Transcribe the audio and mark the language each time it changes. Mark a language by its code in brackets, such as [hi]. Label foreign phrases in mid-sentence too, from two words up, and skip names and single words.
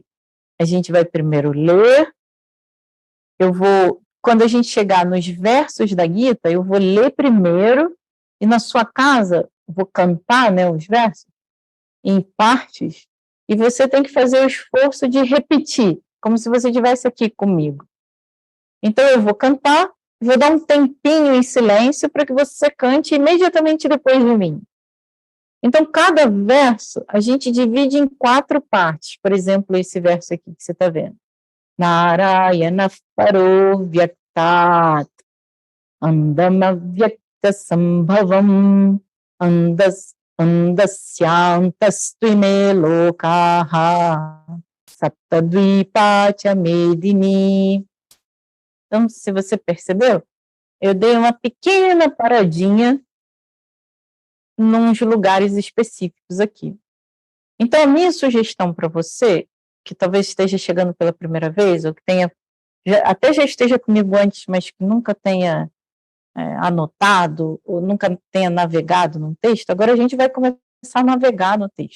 [pt] A gente vai primeiro ler, quando a gente chegar nos versos da Gita, eu vou ler primeiro, e na sua casa, vou cantar, né, os versos, em partes, e você tem que fazer o esforço de repetir, como se você estivesse aqui comigo. Então, eu vou cantar, vou dar um tempinho em silêncio para que você cante imediatamente depois de mim. Então, cada verso a gente divide em 4 partes. Por exemplo, esse verso aqui que você está vendo. [sa] Narayana paro vyaktat andamavyakta sambhavam andasyantastvime lokaha saptadvipa cha medini. [pt] Então, se você percebeu, eu dei uma pequena paradinha nos lugares específicos aqui. Então, a minha sugestão para você, que talvez esteja chegando pela primeira vez, ou que tenha, até já esteja comigo antes, mas que nunca tenha anotado, ou nunca tenha navegado num texto, agora a gente vai começar a navegar no texto.